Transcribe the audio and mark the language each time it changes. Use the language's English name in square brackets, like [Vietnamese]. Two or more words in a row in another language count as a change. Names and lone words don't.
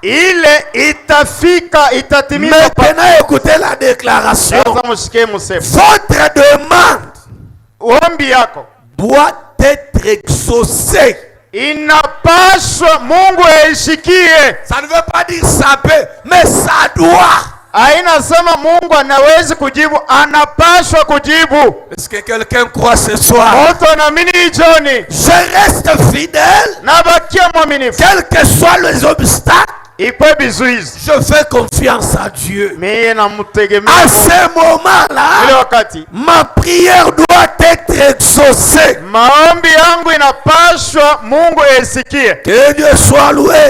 [French] Maintenant, écoutez la déclaration. Votre demande doit être exaucée. Ça ne veut pas dire ça peut, mais ça doit. [Swahili] Ainasema Mungu anawezi kujibu, anapaswa kujibu. [French] Est-ce que quelqu'un croit ce soir? Je reste fidèle, [Swahili] nabakia mwaminifu, [French] quels que soient les obstacles. Je fais confiance à Dieu. À ce moment-là, ma prière doit être exaucée. Que Dieu soit loué.